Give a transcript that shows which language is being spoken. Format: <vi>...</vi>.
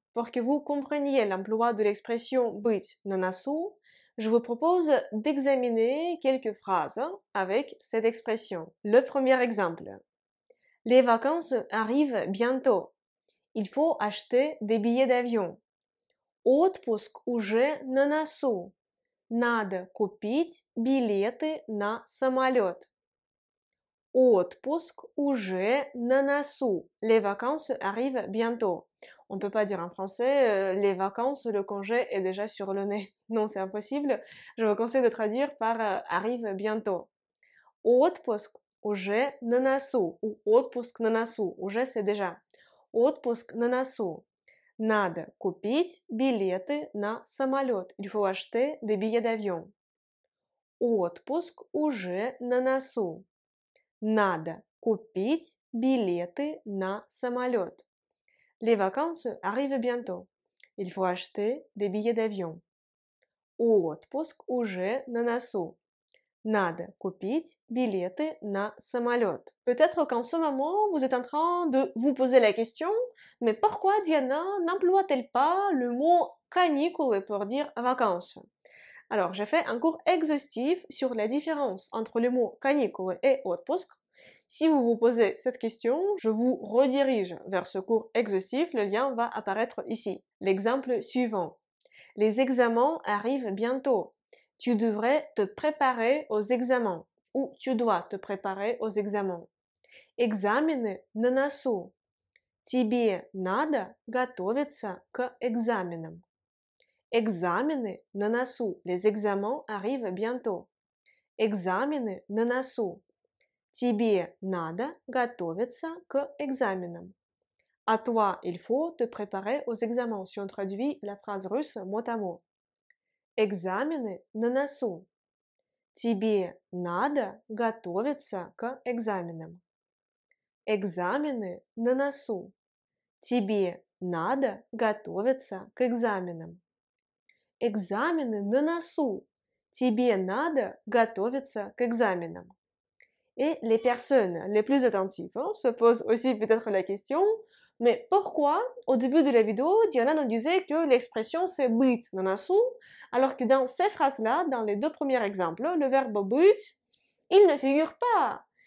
<fr>Pour que vous compreniez l'emploi de l'expression</fr> <ru>быть на носу,</ru> <fr>je vous propose d'examiner quelques phrases avec cette expression. Le premier exemple. Les vacances arrivent bientôt. Il faut acheter des billets d'avion.</fr> <ru>Отпуск уже на носу. Надо купить билеты на самолет. Отпуск уже на носу.</ru> <fr>Les vacances arrivent bientôt. On ne peut pas dire en français les vacances, le congé est déjà sur le nez. Non, c'est impossible. Je vous conseille de traduire par arrive bientôt.</fr> <ru>Отпуск уже на носу. Ou отпуск на носу.</ru> <fr>Уже c'est déjà.</fr> <ru>Отпуск на носу. Надо купить билеты на самолет.</ru> <fr>Il faut acheter des billets d'avion.</fr> <ru>Отпуск уже на носу. Надо купить билеты на самолет.</ru> <fr>Les vacances arrivent bientôt. Il faut acheter des billets d'avion.</fr> <ru>Отпуск уже на носу. Надо купить билеты на самолет.</ru> <fr>Peut-être qu'en ce moment, vous êtes en train de vous poser la question, mais pourquoi Diana n'emploie-t-elle pas le mot canicule pour dire vacances? Alors, j'ai fait un cours exhaustif sur la différence entre le mot canicule et отпуск. Si vous vous posez cette question, je vous redirige vers ce cours exhaustif. Le lien va apparaître ici. L'exemple suivant. Les examens arrivent bientôt. Tu devrais te préparer aux examens. Ou tu dois te préparer aux examens.</fr> <ru>Экзамены на носу. Тебе надо готовиться к экзаменам. Экзамены на носу.</ru> <fr>Les examens arrivent bientôt.</fr> <ru>Экзамены на носу. Тебе надо готовиться к экзаменам.</ru> <fr>À toi, il faut te préparer aux examens. Si on traduit la phrase russe mot à mot.</fr> <ru>Экзамены на носу. Тебе надо готовиться к экзаменам. Экзамены на носу. Тебе надо готовиться к экзаменам. Экзамены на носу. Тебе надо готовиться к экзаменам.</ru> <fr>Et les personnes les plus attentives se posent aussi peut-être la question, mais pourquoi au début de la vidéo, Diana nous disait que l'expression c'est</fr> <ru>быть на носу,</ru> <fr>alors que dans ces phrases-là, dans les deux premiers exemples, le verbe быть, il ne figure pas.</fr>